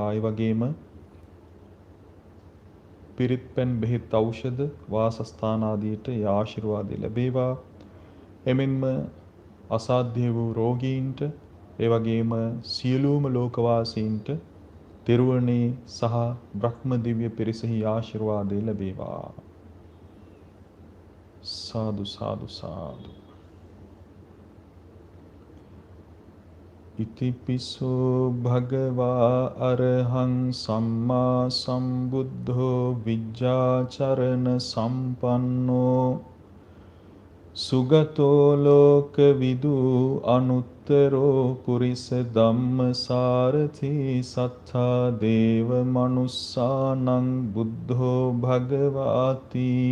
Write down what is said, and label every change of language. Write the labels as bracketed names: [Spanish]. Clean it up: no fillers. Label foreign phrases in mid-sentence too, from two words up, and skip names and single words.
[Sinhala] ඒ වගේම පිරිත් පැන් බෙහෙත් ඖෂධ වාසස්ථාන ආදියට ඒ ආශිර්වාදය ලැබේවා. එමෙන්ම අසාධ්‍ය වූ රෝගීන්ට ඒ වගේම සියලුම ලෝකවාසීන්ට තෙරුවනේ සහ බ්‍රහ්ම දිව්‍ය පිරිසෙහි ආශිර්වාදය ලැබේවා. සාදු සාදු සාදු. [Pali] ඉතිපිසෝ භගවා අරහං සම්මා සම්බුද්ධෝ විජ්ජාචරණ සම්පන්නෝ සුගතෝ ලෝකවිදු අනුත්තරෝ පුරිස ධම්මසාරථි සත්තා දේව මනුස්සානං බුද්ධෝ භගවාති